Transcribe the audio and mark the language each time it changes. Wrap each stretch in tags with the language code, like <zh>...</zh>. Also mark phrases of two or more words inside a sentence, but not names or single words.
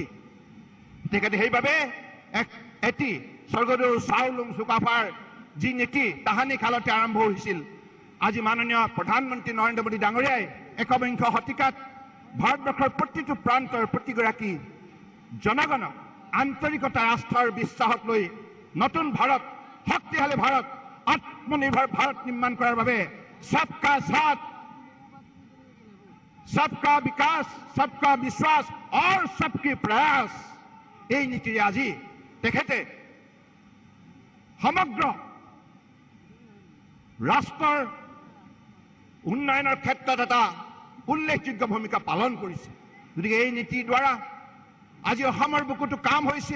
<as>তেখেতে সেইবাবে এটি স্বৰ্গদেউ চাওলুং চুকাফাৰ যি নীতি তাহানি কালতে আৰম্ভ হৈছিল, আজি মাননীয় প্ৰধানমন্ত্ৰী নৰেন্দ্ৰ মোদী ডাঙৰীয়াই একবিংশ শতিকাত ভাৰতবৰ্ষৰ প্ৰতিটো প্ৰান্তৰ প্ৰতিগৰাকী জনগণক আন্তৰিকতা, আস্থাৰ বিশ্বাসক লৈ নতুন ভাৰত, শক্তিশালী ভাৰত, আত্মনিৰ্ভৰ ভাৰত নিৰ্মাণ কৰাৰ বাবে</as> <hi>सबका साथ, सबका विकास, सबका विश्वास और सबकी प्रयास</hi> <as>এই নীতিৰে আজি তেখেতে সমগ্ৰ ৰাষ্ট্ৰৰ উন্নয়নৰ ক্ষেত্ৰত এটা উল্লেখযোগ্য ভূমিকা পালন কৰিছে। গতিকে এই নীতিৰ দ্বাৰা আজি অসমৰ বুকুতো কাম হৈছে।</as>